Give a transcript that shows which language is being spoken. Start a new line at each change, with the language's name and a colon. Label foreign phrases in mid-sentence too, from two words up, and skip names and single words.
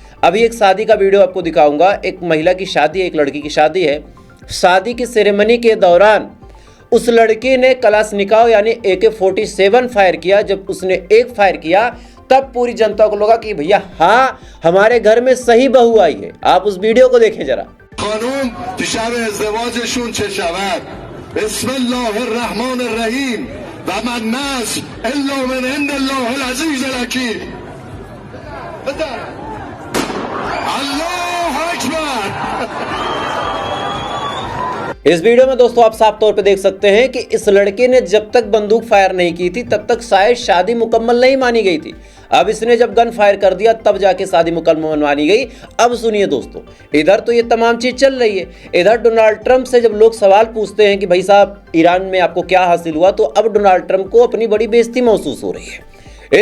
Hindi: अभी एक शादी का वीडियो आपको दिखाऊंगा। एक महिला की शादी है, एक लड़की की शादी है। शादी की सेरेमनी के दौरान उस लड़की ने कलाशनिकोव यानी AK-47 फायर किया। जब उसने एक फायर किया तब पूरी जनता को लगा कि भैया हाँ हमारे घर में सही बहू आई है। आप उस वीडियो को देखें जरा।
Persian: خانوم تو شب ازدواجشون چه شود
Arabic: بسم الله الرحمن الرحیم و من نصر الا من عند الله العزیز الحکیم الله اکبر।
Hindi: इस वीडियो में दोस्तों आप साफ तौर पे देख सकते हैं कि इस लड़के ने जब तक बंदूक फायर नहीं की थी तब तक शायद शादी मुकम्मल नहीं मानी गई थी। अब इसने जब गन फायर कर दिया तब जाके शादी मुकम्मल मानी गई। अब सुनिए दोस्तों, इधर तो ये तमाम चीज चल रही है, इधर डोनाल्ड ट्रंप से जब लोग सवाल पूछते हैं कि भाई साहब ईरान में आपको क्या हासिल हुआ, तो अब डोनाल्ड ट्रंप को अपनी बड़ी बेइज्जती महसूस हो रही है।